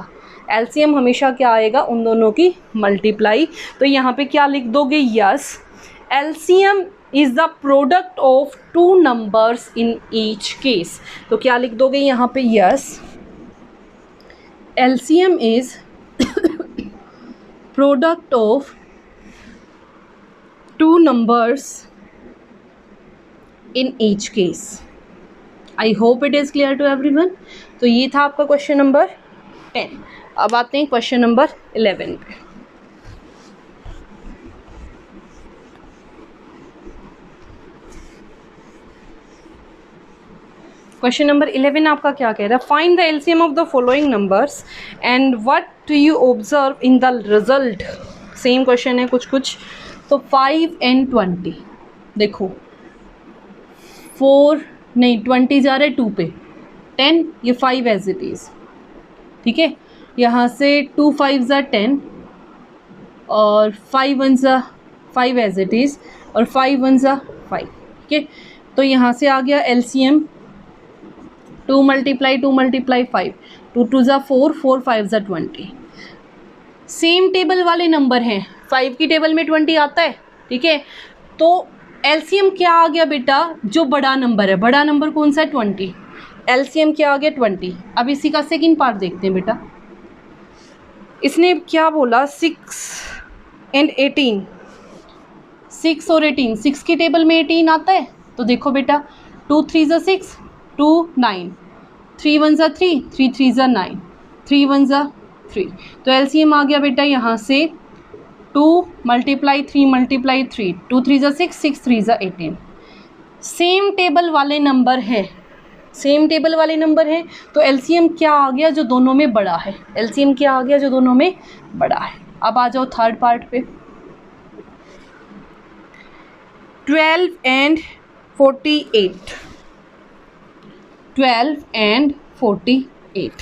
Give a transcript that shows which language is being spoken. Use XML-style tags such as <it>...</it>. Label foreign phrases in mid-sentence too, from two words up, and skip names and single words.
<hi>एलसीएम हमेशा क्या आएगा, उन दोनों की मल्टीप्लाई. तो यहाँ पे क्या लिख दोगे, यस,</hi> <en>LCM is the product of two numbers in each case. तो क्या लिख दोगे यहाँ पे, यस, LCM is product of two numbers in each case. I hope it is clear to everyone.</en> <hi>तो ये था आपका</hi> <en>question number</en> <hi>10. अब आते हैं</hi> <en>question number</en> <hi>11 पे. क्वेश्चन नंबर 11 आपका क्या कह रहा है,</hi> <en>find the LCM of the following numbers and what do you observe in the result.</en> <hi>सेम क्वेश्चन है कुछ. तो 5 and 20, देखो 4 नहीं 20 जा रहा है 2 पे, 10, ये 5</hi> <en>as it is.</en> <hi>ठीक है, यहाँ से</hi> <en>2 5s are 10</en> <hi>और</hi> <en>5 1s are 5 as it is</en> <hi>और</hi> <en>5 1s are 5.</en> <hi>ठीक है, तो यहाँ से आ गया एलसीएम</hi> <en>2 multiply 2 multiply 5, 2 2s are 4, 4 5s are 20. same table</en> <hi>वाले नंबर हैं, 5 की टेबल में 20 आता है. ठीक है, तो एलसीएम क्या आ गया बेटा, जो बड़ा नंबर है, बड़ा नंबर कौन सा है, 20. एलसीएम क्या आ गया, 20. अब इसी का</hi> <en>second part</en> <hi>देखते हैं बेटा. इसने क्या बोला, 6 and 18, 6 और 18, 6 की टेबल में 18 आता है. तो देखो बेटा</hi> <en>2 3s are 6, 2 9, 3 1s are 3, 3 3s are 9, 3 1s are 3.</en> <hi>तो एलसीएम आ गया बेटा यहाँ से</hi> <en>2 multiply 3 multiply 3, 2 3s are 6, 6 3s are 18. same table</en> <hi>वाले नंबर है,</hi> <en>same table</en> <hi>वाले नंबर हैं, तो एलसीएम क्या आ गया, जो दोनों में बड़ा है. एलसीएम क्या आ गया, जो दोनों में बड़ा है. अब आ जाओ</hi> <en>third part</en> <hi>पे. 12 and 48, 12 and 48.</hi>